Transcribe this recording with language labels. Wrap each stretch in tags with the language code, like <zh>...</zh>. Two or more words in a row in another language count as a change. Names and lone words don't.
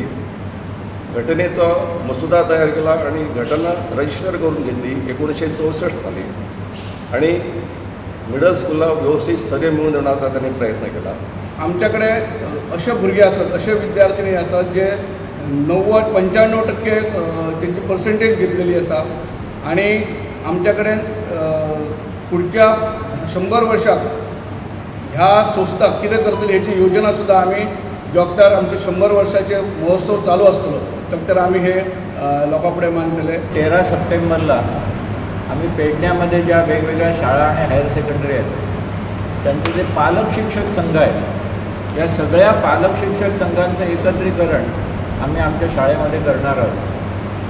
<mr>घटनेचा मसुदा तयार केला आणि घटना रजिस्टर करून घेतली 1964 साली आणि मिडल स्कूलला व्यवस्थित सगळे मिळून देण्याचा त्यांनी प्रयत्न केला. आमच्याकडे असे भुरगे असतात, असे विद्यार्थिनी असतात</mr> <kok>जे 90-95% त्यांची पर्सेंटेज घेतलेली असा आणि</kok> <mr>आमच्याकडे पुढच्या 100 वर्षात</mr> <kok>ह्या संस्थाक कितें करतली हेची योजना सुद्दां आमी जोगत्यार आमचे 100 वर्षाचे महोत्सव चालू आसतलो</kok> <mr>तर आम्ही हे लोकांपुढे मांडलेले. 13 सप्टेंबरला आम्ही पेडण्यामध्ये ज्या वेगवेगळ्या शाळा आणि हायर सेकंडरी आहेत त्यांचे जे पालक शिक्षक संघ आहेत या सगळ्या पालक शिक्षक संघांचं एकत्रीकरण आम्ही आमच्या शाळेमध्ये करणार आहोत.</mr>